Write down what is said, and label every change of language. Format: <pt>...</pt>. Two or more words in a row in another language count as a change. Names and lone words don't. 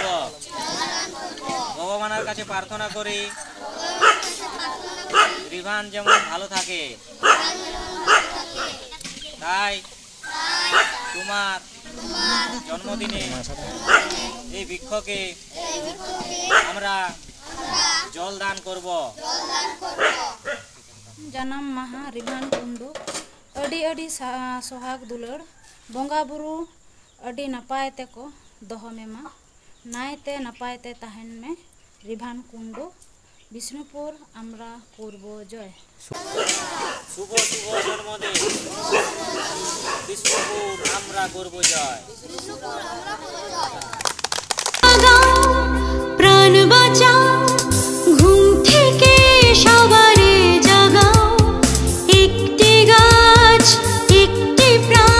<bn>ভগবানের কাছে প্রার্থনা করি রিভান যেমন ভালো থাকে। তাই তোমার জন্মদিনে এই বৃক্ষকে আমরা জল দান করব।</bn> <sat>जन्म महा रिभान कुंडू अडी अडी सोहाग दुलड़ बंगा बुरु अडी नपाय ते को दोहो मेमा नायते नपाय ते तहन में रिभान कुंडू विष्णुपुर</sat> <bn>আমরা করব জয়। শুভ শুভ জন্মদিন। বিষ্ণুপুর আমরা করব জয়। প্রাণ বাঁচাও, ঘুম থেকে সবারে জাগাও, একটি গাছ একটি প্রাণ।</bn>